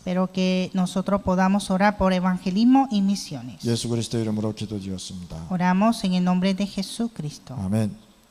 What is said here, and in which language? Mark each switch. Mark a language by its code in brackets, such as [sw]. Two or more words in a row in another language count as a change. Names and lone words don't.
[es] Pero que nosotros podamos orar por evangelismo y misiones. [ko] 예수 그리스도 이름으로 기도드렸습니다. [es] Oramos en el nombre de Jesucristo. [ko] 아멘.